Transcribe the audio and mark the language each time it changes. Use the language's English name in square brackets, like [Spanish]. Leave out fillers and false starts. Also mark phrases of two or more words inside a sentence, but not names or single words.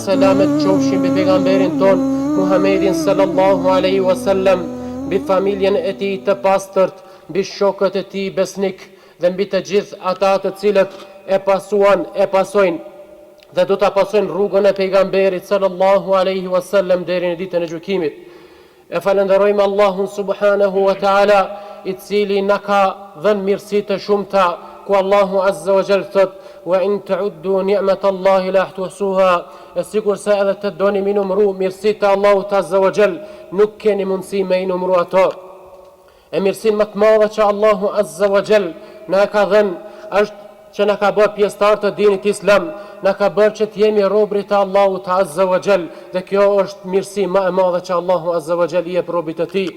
[Albanian] selamet qofshin mbi pejgamberin ton Muhammedin [Arabic] صلى الله عليه وسلم, [Albanian] mbi familjen e tij të pastërt, mbi shokët e tij besnik dhe mbi të gjithë ata të cilët e pasojnë dhe do ta pasojnë rrugën e pejgamberit [Arabic] صلى الله عليه وسلم [Albanian] deri në ditën e gjykimit. E falenderojmë Allahun [Arabic] سبحانه وتعالى, [Albanian] i cili na ka dhënë mirësi të shumta, ku Allahu [Arabic] عز وجل [Albanian] thot: [Arabic] "وإن تعدوا نعمة الله لا تحصوها", [Albanian] e sikur se edhe të doni mi numëru mirësitë e Allahut [Arabic] عز وجل, [Albanian] nuk keni mundësi me i numëru ato. E mirësinë më të madhe që Allahu [Arabic] عز وجل [Albanian] na ka dhënë është që na ka bërë pjesëtar të dinit islam, na ka bërë që të jemi robërit të Allahut [Arabic] عز وجل, [Albanian] dhe kjo është mirësi më e madhe që Allahu [Arabic] عز وجل [Albanian] i jep robërit të tij.